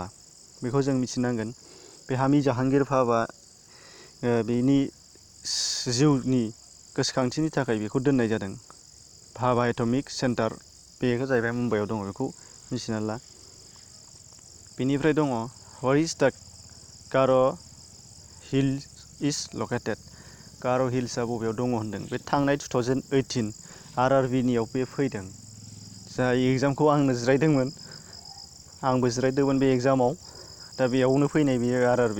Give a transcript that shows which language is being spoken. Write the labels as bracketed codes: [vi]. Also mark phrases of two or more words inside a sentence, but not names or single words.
[brx] बेखौ जों मिथिनांगोन। बे हामि जाहांगीर भाभा बेनि जिउनि गोसोखांथिनि थाखाय बेखौ दोननाय जादों भाभा एटमिक सेन्टार। बेखौ जाहैबाय मुम्बाइआव दङ, बेखौ मिथिना ला। बेनिफ्राय दङ [en] where is the गार' हिल is located. [brx] गार' हिल्सआ बबेयाव दङ होनदों। बे थांनाय 2018 RRBनियाव बे फैदों। जाय एग्जामखौ आंनो जिरायदोंमोन, आंबो जिरायदोंमोन बे एग्जामाव। दा बेयावनो फैनाय बेयो RRB।